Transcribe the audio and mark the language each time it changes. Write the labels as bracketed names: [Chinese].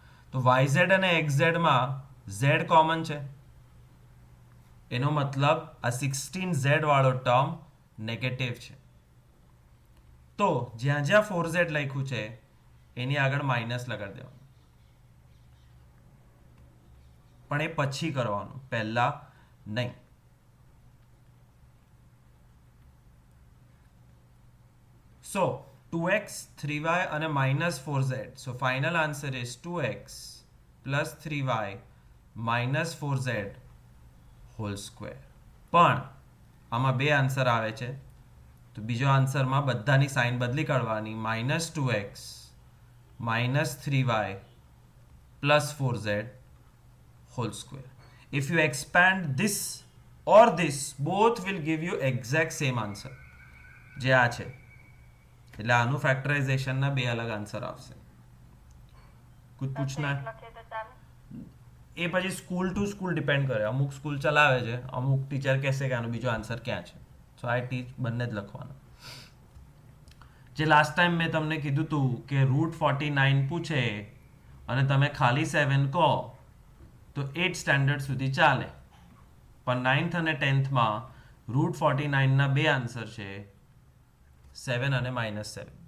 [Gujarati] તો yz અને xz માં z કોમન છે, એનો મતલબ આ 16z વાળો ટર્મ નેગેટિવ છે. તો જ્યાં જ્યાં 4z લખ્યું છે એની આગળ માઇનસ લગાડી દેવાનું, પણ એ પછી કરવાનું, પહેલા નહીં. [English] So 2x 3y અને minus 4z. So final answer is 2x plus 3y minus 4z whole square. [Gujarati] પણ આમાં બે આન્સર આવે છે, તો બીજો આન્સરમાં બધાની સાઇન બદલી કાઢવાની, [English] minus 2x minus 3y plus 4z whole square. If you expand this or this, both will give you exact same answer. [Gujarati] જે આ છે એટલે આનું ફેક્ટરાઇઝેશનના બે અલગ આન્સર આવશે. [Hindi] कुछ पूछना है? [Gujarati] એ પછી સ્કૂલ ટુ સ્કૂલ ડિપેન્ડ કરે. અમુક સ્કૂલ ચલાવે છે, અમુક ટીચર કહેશે કે આનો બીજો આન્સર ક્યાં છે. [English] so I teach [Gujarati] બંને જ લખવાનું. જે લાસ્ટ ટાઈમ મેં તમને કીધું હતું કે √49 પૂછે અને તમે ખાલી 7 કહો તો 8th સ્ટેન્ડર્ડ સુધી ચાલે, પણ 9th અને 10thમાં √49 ના બે આન્સર છે, 7 અને -7.